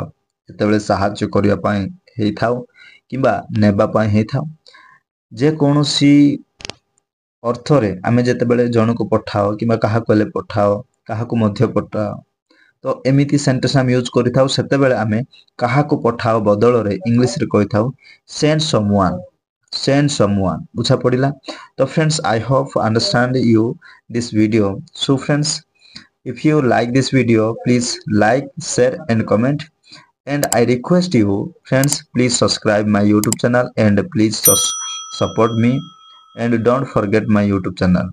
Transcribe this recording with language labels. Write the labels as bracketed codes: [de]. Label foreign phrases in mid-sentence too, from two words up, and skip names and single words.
[or] ଯେତେବେଳେ ସହାୟ୍ୟ କରିଆ ପାଇଁ ହେଇ ଥାଉ କିମ୍ବା ନେବା ପାଇଁ ହେଇ ଥାଉ ଯେ କୌଣସି ଅର୍ଥ ରେ ଆମେ ଯେତେବେଳେ ଜଣକୁ ପଠାଉ କିମ୍ବା କାହାକୁ ଲେ ପଠାଉ କାହାକୁ ମଧ୍ୟ ପଠାଉ ତ ଏମିତି ସେଣ୍ଟେନ୍ସ ହମ ୟୁଜ କରି ଥାଉ ସେତେବେଳେ ଆମେ କାହାକୁ ପଠାଉ ବଦଳ ରେ ଇଂଲିଶ ରେ କହି ଥାଉ [en] send someone [or] ବୁଝା ପଡ଼ିଲା। [en] तो friends I hope understand you this video. so friends if you like this video please like share and comment and I request you friends please subscribe my YouTube channel and please support me and don't forget my YouTube channel.